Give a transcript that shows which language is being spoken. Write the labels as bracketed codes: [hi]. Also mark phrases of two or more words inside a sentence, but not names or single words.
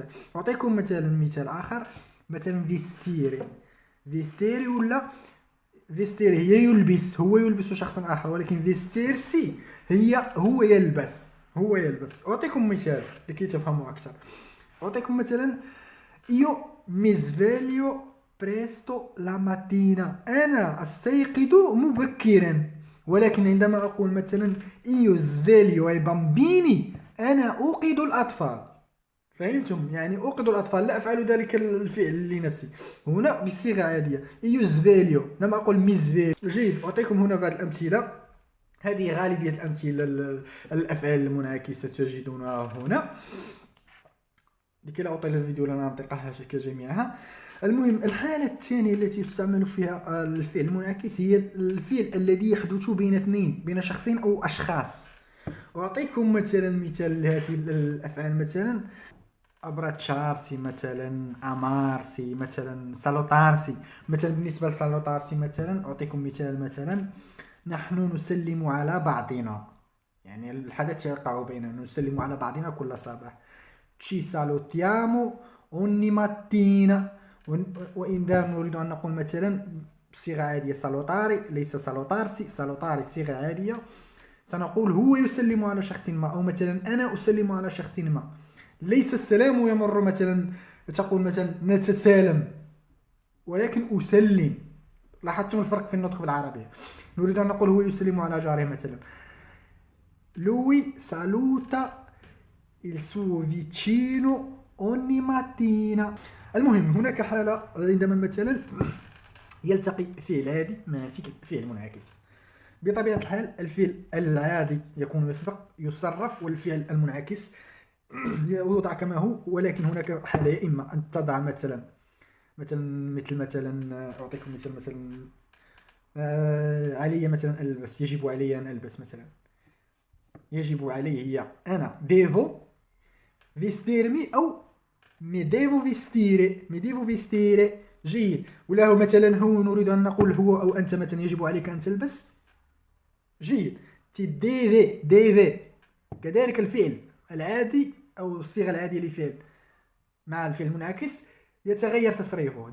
[ar] أعطيكم مثال آخر، مثلا فيستيري. فيستيري ولا فيستيري هي يلبس، هو يلبس شخصا آخر، ولكن فيستيرسي هو يلبس. أعطيكم مثال لكي تفهموا أكثر. أعطيكم مثلا [it] io mi sveglio presto la mattina. [ar] أنا أستيقظ مبكرا. ولكن عندما أقول مثلا [it] io sveglio i bambini، [ar] أنا أوقظ الأطفال. فهمتم؟ يعني أوقظ الأطفال، لا أفعل ذلك الفعل لنفسي. هنا بصيغة عادية [it] io sveglio، [ar] لم أقل [it] mi sveglio. [ar] جيد، أعطيكم هنا بعض الأمثلة. هذه غالبية الأمثلة الأفعال المنعكسة تجدونها هنا. لكي لا أطيل الفيديو لن أنطقها كجميعها. المهم، الحالة الثانية التي يستعمل فيها الفعل المنعكس هي الفعل الذي يحدث بين اثنين، بين شخصين أو أشخاص. أعطيكم مثال لهذه الأفعال. مثلا أبراتشارسي، مثلا أمارسي، مثلا سالوتارسي. مثلا بالنسبة لسالوتارسي مثلا أعطيكم مثلا نحن نسلم على بعضنا، يعني الحدث يقع بيننا، نسلم على بعضنا كل صباح. [it] ci salutiamo ogni mattina. [ar] وإذا نريد أن نقول مثلا بصيغة عادية سالوتاري، ليس سالوتارسي. سالوتاري صيغة عادية، سنقول هو يسلم على شخص ما، أو مثلا أنا أسلم على شخص ما. ليس السلام يمر مثلا تقول مثلا نتسالم، ولكن أسلم. لاحظتم الفرق في النطق بالعربية. نريد أن نقول هو يسلم على جاره مثلا [it] lui saluta il suo vicino ogni mattina. [ar] المهم، هناك حالة عندما مثلا يلتقي فعل عادي مع فعل منعكس. بطبيعة الحال الفعل العادي يكون يصرف، والفعل المنعكس يوضع كما هو. ولكن هناك حالة، إما أن تضع مثلا أعطيكم مثلا علي مثلا ألبس، يجب علي أن ألبس مثلا. يجب علي هي أنا [it] devo vestirmi [ar] أو [it] mi devo vestire. [ar] جيد. وله مثلا هو نريد أن نقول هو أو أنت مثلا يجب عليك أن تلبس. جيد. [it] ti devi. [ar] كذلك الفعل العادي أو الصيغة العادية لفعل مع الفعل المنعكس يتغير تصريفه.